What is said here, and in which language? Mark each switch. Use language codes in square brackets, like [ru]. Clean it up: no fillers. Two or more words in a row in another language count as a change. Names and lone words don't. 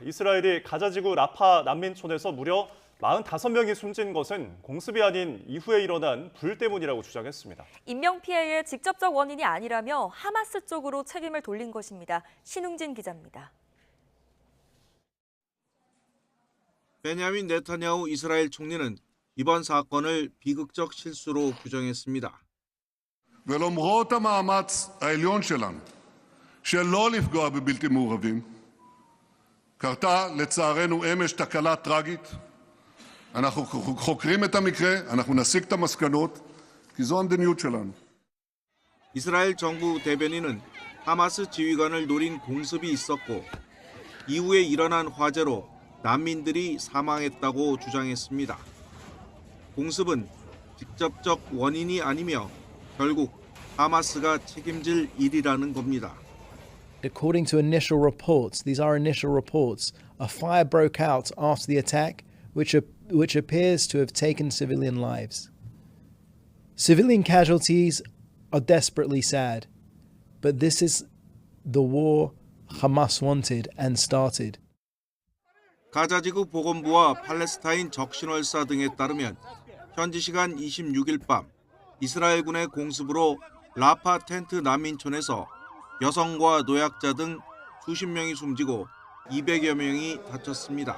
[ko] 이스라엘이 가자지구 라파 난민촌에서 무려 45명이 숨진 것은 공습이 아닌 이후에 일어난 불 때문이라고 주장했습니다. 인명피해의 직접적 원인이 아니라며 하마스 쪽으로 책임을 돌린 것입니다. 신웅진 기자입니다. 베냐민 네타냐후 이스라엘 총리는 이번 사건을 비극적 실수로 규정했습니다. [he] ולמרות המאמץ העליון שלנו שלא לפגוע בבלתי מעורבים, קרתה לצערנו אמש תקלה טרגית. אנחנו חוקרים את המקרה, אנחנו נסיק את המסקנות, כי זו המדיניות שלנו. [ko] 이스라엘 정부 대변인은 하마스 지휘관을 노린 공습이 있었고 이후에 일어난 화재로 난민들이 사망했다고 주장했습니다. 공습은 직접적 원인이 아니며 결국 하마스가 책임질 일이라는 겁니다. [en] According to initial reports, these are initial reports, a fire broke out after the attack, which appears to have taken civilian lives. Civilian casualties are desperately sad, but this is the war Hamas wanted and started. [ko] 가자지구 보건부와 팔레스타인 적신월사 등에 따르면 현지 시간 26일 밤 이스라엘군의 공습으로 라파 텐트 난민촌에서 여성과 노약자 등 수십 명이 숨지고 200여 명이 다쳤습니다.